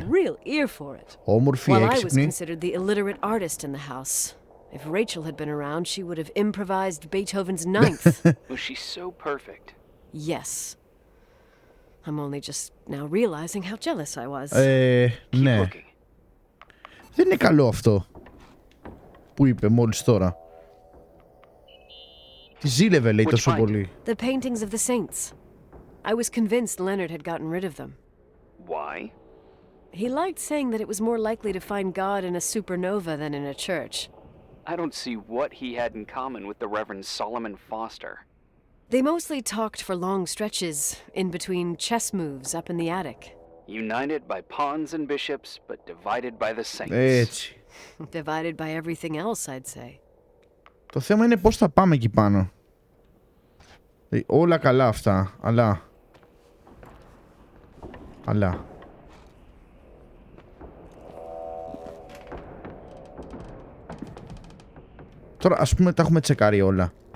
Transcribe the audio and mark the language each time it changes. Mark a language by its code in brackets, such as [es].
[en] a real ear for it. [el] Όμορφη, [en] While I was [el] έξυπνη. [en] considered the illiterate artist in the house. If Rachel had been around, she would have improvised Beethoven's Ninth. Was she so perfect? Yes. I'm only just now realizing how jealous I was. [el] Ναι. [en] Looking. [el] Δεν είναι καλό αυτό που είπε μόλις τώρα. Τη ζήλευε, λέει, τόσο πολύ. [en] The paintings of the saints. I was convinced Leonard had gotten rid of them. Why? He liked saying that it was more likely to find God in a supernova than in a church. I don't see what he had in common with the Reverend Solomon Foster. They mostly talked for long stretches in between chess moves up in the attic. United by pawns and bishops, but divided by the saints. [el] Έτσι. [en] Divided by everything else, I'd say. [el] Το θέμα είναι πώς θα πάμε εκεί πάνω. Όλα καλά αυτά, αλλά... Τώρα ας πούμε τα έχουμε τσεκάρει όλα.